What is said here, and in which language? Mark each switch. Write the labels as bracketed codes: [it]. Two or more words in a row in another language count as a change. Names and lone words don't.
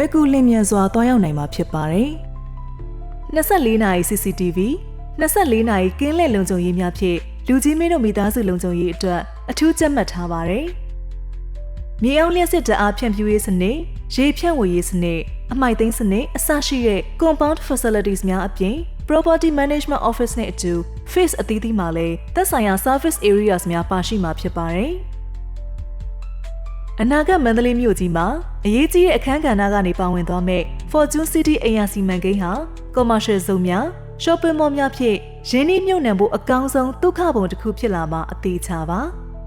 [my] ယ်ကူလျင်မြန်စွာသွားရောက်နိုင်မှာဖြစ်ပါတယ်။24နာရီ CCTV 24နာရီကင်းလှည့်လုံခြုံရေးများဖြင့်လူကြီးမင်းတို့မိသားစုလုံခြုံရေးအတွက်အထူးကြပ်မတ်ထားပါတယ်။မြေအောင်လျှက်စစ်တအားဖြန့်ဖြူးရေးစနစ်ရေဖြန့်ဝေရေးစနစ်အမှိုက်သိမ်းစနစ်အစရှိတဲ့ [en] compound facilities [my] များအပြင် [en] property management office [my] နဲ့အတူ phase အသီးသီးမှာလည်းသက်ဆိုင်ရာ [en] service areas [my] များပါရှိမှာဖြစ်ပါတယ် ။အနာဂတ်မန္တလေးမြို့ကြီးမှာအရေးကြီးတဲ့အခန်းကဏ္ဍကနေပါဝင်သွားမဲ့ Fortune City အိမ်ယာစီမံကိန်းဟာ [en] commercial zone [my] များ [en] shopping mall [my] များဖြင့်ရင်းနှီးမြှုပ်နှံဖို့အကောင်းဆုံးဒုက္ခပုံတစ်ခုဖြစ်လာမှာအသေးချာပါ။